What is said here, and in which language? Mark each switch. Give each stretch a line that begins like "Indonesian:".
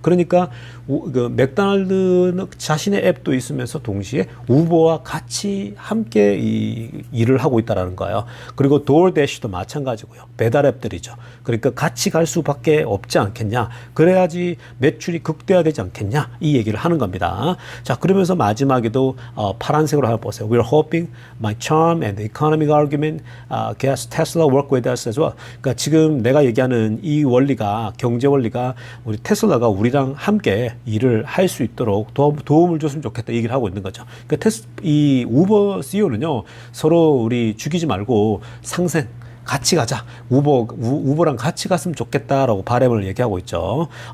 Korean: 그러니까 그 맥도날드는 자신의 앱도 있으면서 동시에 우버와 같이 함께 이 일을 하고 있다라는 거예요. 그리고 도어대시도 마찬가지고요. 배달 앱들이죠. 그러니까 같이 갈 수밖에 없지 않겠냐. 그래야지 매출이 극대화되지 않겠냐. 이 얘기를 하는 겁니다. 자, 그러면서 마지막에도 파란색으로 한번 보세요.
English: We're hoping my charm and the economic argument gets Tesla work with us as well.
Korean: 그러니까 지금 내가 얘기하는 이 원리가 경제 원리가 우리 테슬라가 우리랑 함께 일을 할 수 있도록 도움을 줬으면 좋겠다 얘기를 하고 있는 거죠. 그러니까 이 우버 CEO는요 서로 우리 죽이지 말고 상생 같이 가자. 우버랑 같이 갔으면 좋겠다라고 바람을 얘기하고 있죠.